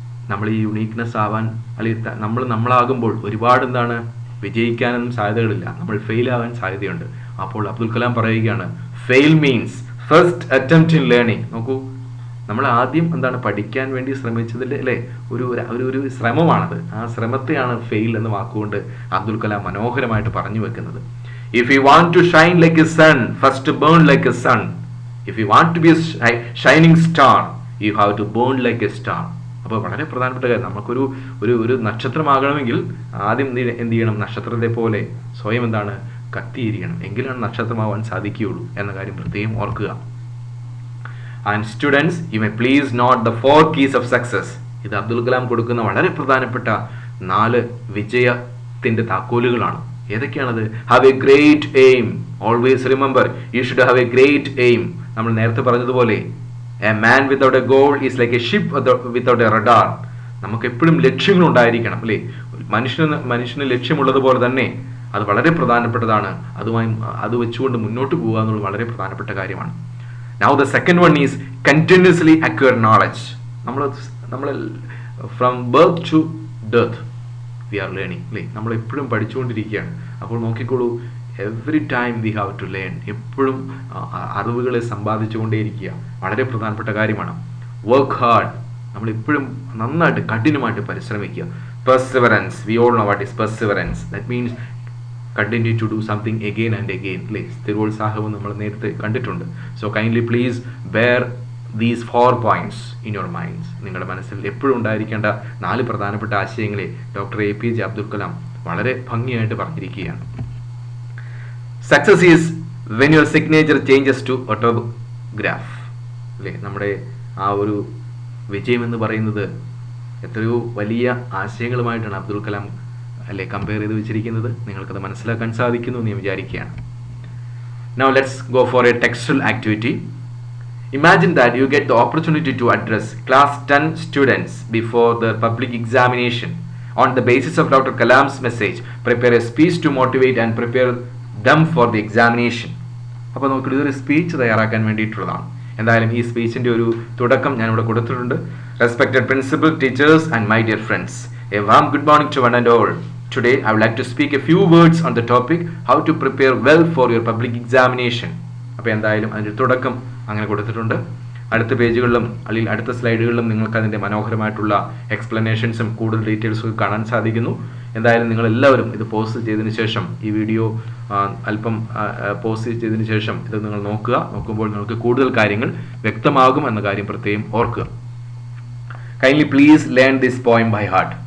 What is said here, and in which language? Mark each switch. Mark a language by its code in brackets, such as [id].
[ml] നമ്മൾ ഈ യുണീക്ക്നെസ് ആവാൻ, അല്ലെങ്കിൽ നമ്മളാകുമ്പോൾ ഒരുപാട് വിജയിക്കാനൊന്നും സാധ്യതകളില്ല, നമ്മൾ ഫെയിൽ ആവാൻ സാധ്യതയുണ്ട്. അപ്പോൾ അബ്ദുൽ കലാം പറയുകയാണ്, [en] Fail means first attempt in learning. [ml] നോക്കൂ, നമ്മൾ ആദ്യം പഠിക്കാൻ വേണ്ടി ശ്രമിച്ചതിൻ്റെ അല്ലേ ഒരു ശ്രമമാണത്. ആ ശ്രമത്തെയാണ് ഫെയിൽ എന്ന വാക്കുകൊണ്ട് അബ്ദുൽ കലാം മനോഹരമായിട്ട് പറഞ്ഞു വെക്കുന്നത്. [en] If you want to shine like a sun, first burn like a sun. If you want to be a shining star, you have to burn like a star. [ml] അപ്പോൾ വളരെ പ്രധാനപ്പെട്ട കാര്യം, നമുക്കൊരു ഒരു നക്ഷത്രമാകണമെങ്കിൽ ആദ്യം എന്ത് ചെയ്യണം, നക്ഷത്രത്തെ പോലെ സ്വയം കത്തിയിരിക്കണം, എങ്കിലാണ് നക്ഷത്രമാവാൻ സാധിക്കുകയുള്ളൂ എന്ന കാര്യം പ്രത്യേകം ഓർക്കുക. [en] And students, you may please note the 4 keys of success. [ml] ഇത് അബ്ദുൽ കലാം കൊടുക്കുന്ന വളരെ പ്രധാനപ്പെട്ട 4 വിജയത്തിന്റെ താക്കോലുകളാണ്. ഏതൊക്കെയാണത്? [en] Have a great aim. Always remember, you should have a great aim. [ml] നമ്മൾ നേരത്തെ പറഞ്ഞതുപോലെ, [en] A man without a goal is like a ship without a radar. [ml] നമുക്ക് എപ്പോഴും ലക്ഷ്യങ്ങൾ ഉണ്ടായിരിക്കണം അല്ലേ. മനുഷ്യന് ലക്ഷ്യമുള്ളതുപോലെ തന്നെ അത് വളരെ പ്രധാനപ്പെട്ടതാണ്. അത് വെച്ചുകൊണ്ട് മുന്നോട്ട് പോകുക എന്നുള്ളത് വളരെ പ്രധാനപ്പെട്ട കാര്യമാണ്. [en] Now the second one is continuously acquire knowledge. [ml] നമ്മൾ [en] from birth to death we are learning അല്ലേ. [ml] നമ്മൾ എപ്പോഴും പഠിച്ചുകൊണ്ടിരിക്കുകയാണ്. അപ്പോൾ നോക്കിക്കോളൂ, [en] Every time we have to learn. [ml] എപ്പോഴും അറിവുകളെ സമ്പാദിച്ചുകൊണ്ടേയിരിക്കുക വളരെ പ്രധാനപ്പെട്ട കാര്യമാണ്. [en] work hard, [ml] നമ്മൾ എപ്പോഴും നന്നായിട്ട് കഠിനമായിട്ട് പരിശ്രമിക്കുക. [en] Perseverance, we all know what is perseverance. That means continue to do something again and again അല്ലേ. [ml] സ്ഥിരോത്സാഹവും നമ്മൾ നേരത്തെ കണ്ടിട്ടുണ്ട്. [en] So kindly please bear these 4 points in your minds. [ml] നിങ്ങളുടെ മനസ്സിൽ എപ്പോഴും ഉണ്ടായിരിക്കേണ്ട 4 പ്രധാനപ്പെട്ട ആശയങ്ങളെ ഡോക്ടർ APJ അബ്ദുൽ കലാം വളരെ ഭംഗിയായിട്ട് പറഞ്ഞിരിക്കുകയാണ്. [en] Success is when your signature changes to autograph അല്ലേ. [ml] നമ്മുടെ ആ ഒരു വിജയം എന്ന് പറയുന്നത് എത്രയോ വലിയ ആശയങ്ങളുമായിട്ടാണ് അബ്ദുൽ കലാം അല്ലേ കമ്പയർ ചെയ്ത് വെച്ചിരിക്കുന്നത്. നിങ്ങൾക്കത് മനസ്സിലാക്കാൻ സാധിക്കുന്നു എന്ന് ഞാൻ വിചാരിക്കുകയാണ്. [en] Now let's go for a textual activity. Imagine that you get the opportunity to address class 10 students before the public examination. On the basis of Dr. Kalam's message, prepare a speech to motivate and prepare them for the examination. [ml] അപ്പോൾ നമുക്ക് ഇതൊരു speech തയ്യാറാക്കാൻ വേണ്ടിയിട്ടുള്ളതാണ്. എന്തായാലും ഈ സ്പീച്ചിൻ്റെ ഒരു തുടക്കം ഞാനിവിടെ കൊടുത്തിട്ടുണ്ട്. [en] Respected principal, teachers and my dear friends, a warm good morning to one and all. Today I would like to speak a few words on the topic how to prepare well for your public examination. [ml] അപ്പോൾ എന്തായാലും അതിൻ്റെ തുടക്കം അങ്ങനെ കൊടുത്തിട്ടുണ്ട്. അടുത്ത പേജുകളിലും അല്ലെങ്കിൽ അടുത്ത സ്ലൈഡുകളിലും നിങ്ങൾക്ക് അതിൻ്റെ മനോഹരമായിട്ടുള്ള എക്സ്പ്ലനേഷൻസും കൂടുതൽ ഡീറ്റെയിൽസും കാണാൻ സാധിക്കുന്നു. എന്തായാലും നിങ്ങളെല്ലാവരും ഇത് പോസ്റ്റ് ചെയ്തതിന് ശേഷം, ഈ വീഡിയോ അല്പം പോസ്റ്റ് ചെയ്തതിന് ശേഷം ഇത് നിങ്ങൾ നോക്കുമ്പോൾ നിങ്ങൾക്ക് കൂടുതൽ കാര്യങ്ങൾ വ്യക്തമാകും എന്ന കാര്യം പ്രത്യേകം ഓർക്കുക. [en] Kindly please learn this poem by heart.